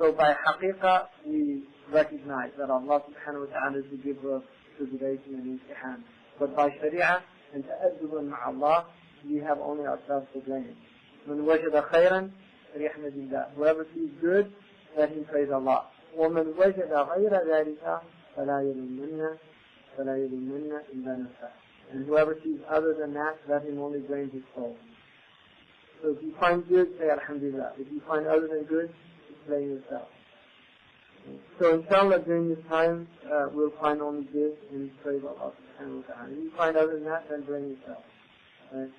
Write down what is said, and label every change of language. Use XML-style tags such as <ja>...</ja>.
<en>So by haqiqah, we recognize that Allah subhanahu wa ta'ala is the giver of tribulation and imtihan. But by sharia and ta'adduban ma'allah, we have only ourselves to blame.</en> <ar>من وجد خيرا فليحمد الله.</ar> <en>Whoever sees good, let him praise Allah.</en> <ar>ومن وجد غير ذلك فلا يلومن إلا نفسه.</ar> <en>And whoever sees other than that, let him only blame his soul. So if you find good, say Alhamdulillah. If you find other than good, blame yourself. So inshallah during this time, we'll find only good and praise Allah subhanahu wa ta'ala. If you find other than that, then blame yourself. Right?</en>